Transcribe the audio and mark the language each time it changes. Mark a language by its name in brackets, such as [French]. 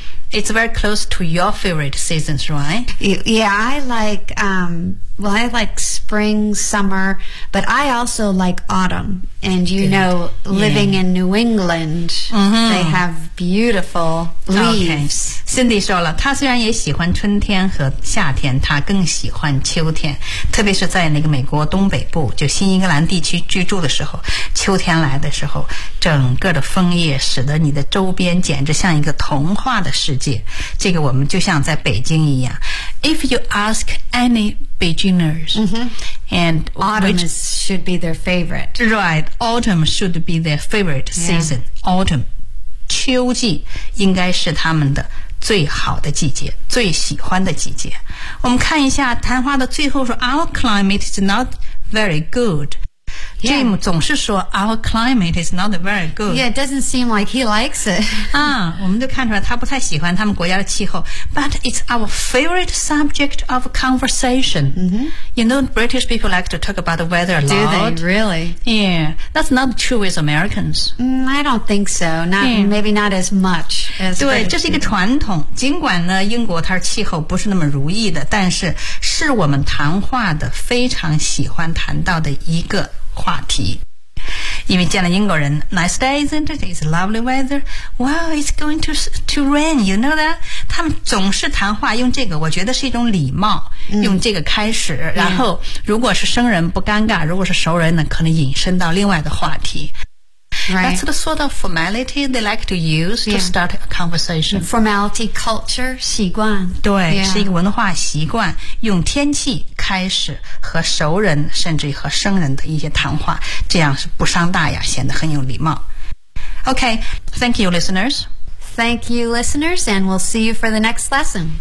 [English] It's very close to your favorite seasons, right? Yeah, I like, I like spring, summer, but I also like autumn. And you know, living in New England, they have beautiful leaves. Okay. [Chinese] Cindy 说了，她虽然也喜欢春天和夏天，她更喜欢秋天，特别是在那个美国东北部，就新英格兰地区居住的时候，秋天来的时候，整个的枫叶使得你的周边简直像一个童话的世界。这个我们就像在北京一样。 [English] If you ask any beginners, and autumn should be their favorite. [Chinese] Right, autumn should be their favorite season. Autumn, 秋季应该是他们的最好的季节，最喜欢的季节。我们看一下谈话的最后说 ， Our climate is not very good. Jim 总是说 ， Our climate is not very good. [English] Yeah, it doesn't seem like he likes it. 我们都看出来他不太喜欢他们国家的气候。 But it's our favorite subject of conversation. You know, British people like to talk about the weather a lot. Do they really? Yeah, that's not true with Americans. I don't think so. Maybe not as much. As [Chinese] 对， [English] British [Chinese] 这是一个传统。尽管呢，英国它气候不是那么如意的，但是是我们谈话的非常喜欢谈到的一个。话题，因为见了英国人 ， Nice day, isn't it? It's lovely weather. [English] Wow, it's going to rain. You know that? [Chinese] 他们总是谈话用这个，我觉得是一种礼貌，用这个开始。然后，如果是生人不尴尬，如果是熟人呢，可能引申到另外的话题。 [English] Right. That's the sort of formality they like to use to start a conversation. Formality, culture, 习惯。 [Chinese] 对，是一个文化习惯，用天气开始和熟人，甚至和生人的一些谈话，这样是不伤大雅，显得很有礼貌。 [English] Okay, thank you, listeners. Thank you, listeners, and we'll see you for the next lesson.